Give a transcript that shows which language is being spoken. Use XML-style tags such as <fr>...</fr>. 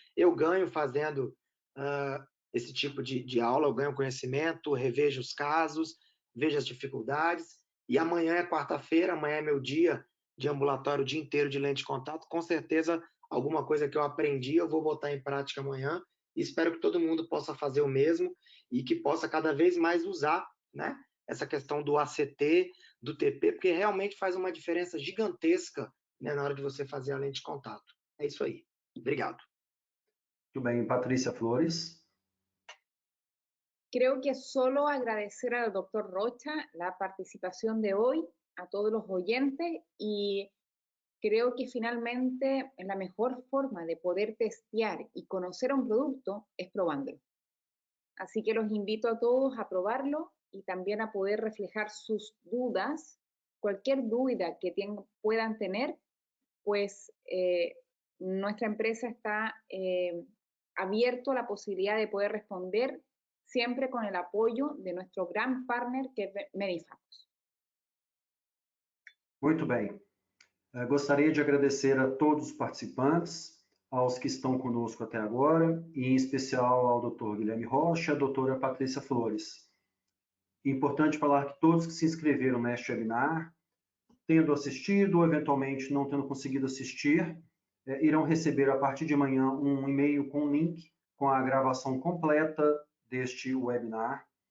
<pt>Eu ganho fazendo esse tipo de aula, eu ganho conhecimento, revejo os casos, vejo as dificuldades, e amanhã é quarta-feira, amanhã é meu dia de ambulatório, o dia inteiro de lente de contato, com certeza alguma coisa que eu aprendi eu vou botar em prática amanhã, e espero que todo mundo possa fazer o mesmo, e que possa cada vez mais usar, né, essa questão do ACT, do TP, porque realmente faz uma diferença gigantesca, né, na hora de você fazer a lente de contato. É isso aí. Obrigado. Muito bem, Patrícia Flores.</pt> <es>Creo que solo agradecer al doctor Rocha la participación de hoy, a todos los oyentes, y creo que finalmente la mejor forma de poder testear y conocer un producto es probándolo. Así que los invito a todos a probarlo y también a poder reflejar sus dudas, cualquier duda que puedan tener, pues nuestra empresa está abierto a la posibilidad de poder responder siempre con el apoyo de nuestro gran partner que es Medifacus.</es> <pt>Muito bem. Gostaria de agradecer a todos os participantes, aos que estão conosco até agora, e em especial ao Dr. Guilherme Rocha e à doutora Patrícia Flores. É importante falar que todos que se inscreveram neste webinar, tendo assistido ou eventualmente não tendo conseguido assistir, irão receber a partir de amanhã um e-mail com um link com a gravação completa deste webinar.</pt>